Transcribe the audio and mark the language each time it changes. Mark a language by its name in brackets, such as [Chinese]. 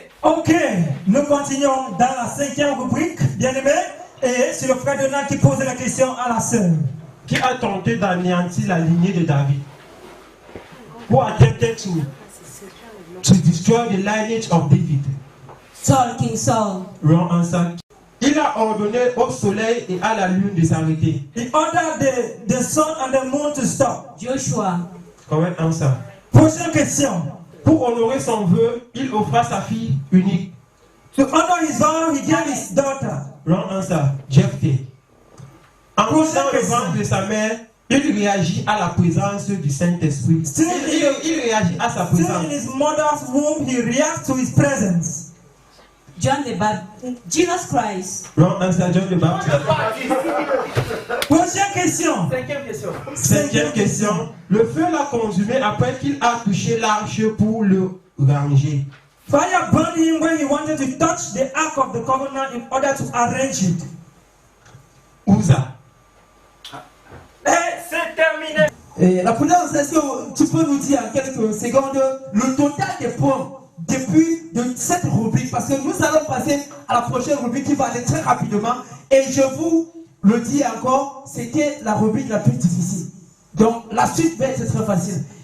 [French] Ok, nous continuons dans la 5e rubrique, bien aimé. Et c'est le frère Donald qui pose la question à la sœur. Qui a tenté d'anéantir la lignée de David? [English] Who attempted to destroy the lineage of David? Saul, King Saul. Wrong answer. [French] Il a ordonné au soleil et à la lune de s'arrêter. [English] He ordered the sun and the moon to stop. Joshua. Correct answer. [French] Prochaine question. Pour honorer son vœu, il offra sa fille unique. [English] To honor his vow, he gave his daughter. Wrong answer. Jephthé. En [French] Prochaine poussant le question. ventre de sa mère, il réagit à la présence du Saint-Esprit. Il réagit à sa [English] Still [French] présence. [English] in his mother's womb, he reacts to his presence. John the Baptist. Jesus Christ. Wrong answer. John the Baptist. [French] Prochaine question. 5e question. 5e question. Le feu l'a consumé après qu'il a touché l'arche pour le ranger. [English] Fire burned him when he wanted to touch the Ark of the Covenant in order to arrange it. [French] Uza. Et C'est terminé. Et la prudence, est-ce que tu peux nous dire en quelques secondes le total des points depuis de cette rubrique? Parce que nous allons passer à la prochaine rubrique qui va aller très rapidement. Et je vous le dis encore, c'était la rubrique la plus difficile. Donc la suite va être très facile.